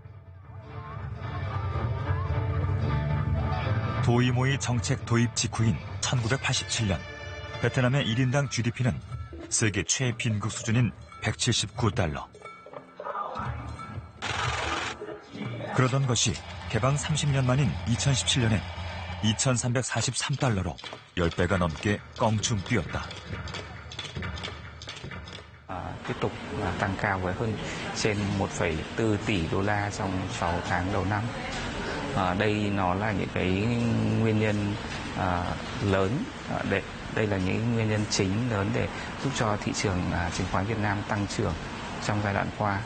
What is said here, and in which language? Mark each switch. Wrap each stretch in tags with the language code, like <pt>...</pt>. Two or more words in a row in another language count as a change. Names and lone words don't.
<ko>도이모이 정책 도입 직후인 1987년 베트남의 1인당 GDP는 세계 최빈국 수준인 179달러. 그러던 것이 개방 30년 만인 2017년에 2,343달러로 10배가 넘게 껑충 뛰었다.</ko> <vi>Tiếp tục tăng cao với hơn trên 1,4 tỷ đô la trong 6 tháng đầu năm. Đây nó là những cái nguyên nhân lớn, đây là những nguyên nhân chính lớn để giúp cho thị trường chứng khoán Việt Nam tăng trưởng trong giai đoạn qua.</vi>